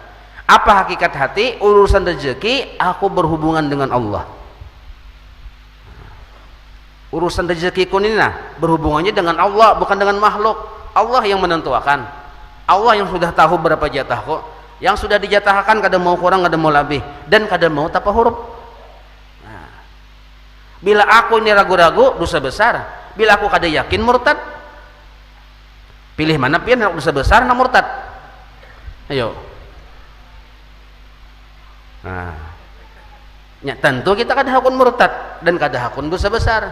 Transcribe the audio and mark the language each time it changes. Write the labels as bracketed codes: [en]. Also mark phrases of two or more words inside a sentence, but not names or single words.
[bjn] Apa hakikat hati? Urusan rezeki aku berhubungan dengan Allah. Urusan rezeki kun ini nah berhubungannya dengan Allah, bukan dengan makhluk. Allah yang menentukan. Allah yang sudah tahu berapa jatahku. Yang sudah dijatahkan kada mau kurang, kada mau lebih, dan kada mau tapa huruf. Nah, bila aku ini ragu-ragu dosa besar, bila aku kada yakin murtad. Pilih mana pian dosa besar na murtad. Ayo. Nah, ya, tentu kita kada hakun murtad dan kada hakun dosa besar.